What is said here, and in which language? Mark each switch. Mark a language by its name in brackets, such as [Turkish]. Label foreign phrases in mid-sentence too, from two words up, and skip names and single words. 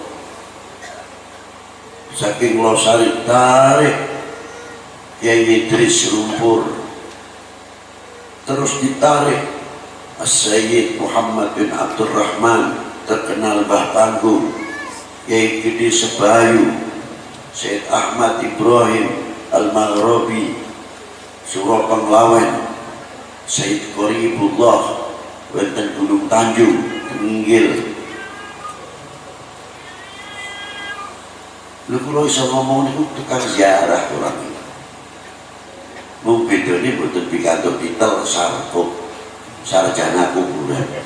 [Javanese] Saking Losari tarik Kiai Idris Lumpur, terus ditarik As-Sayyid Muhammad bin Abdurrahman, terkenal Mbah Panggung, Kiai Gede Sebayu, Syed Ahmad Ibrahim Al-Maghribi, Suro Penglawen, Syed Qoribullah wonten Gunung Tanjung Tenggil. Lha kula iso ngomong niku tukang ziarah orang iki. Mung bedane mboten pikantuk titel sarjana kuburan.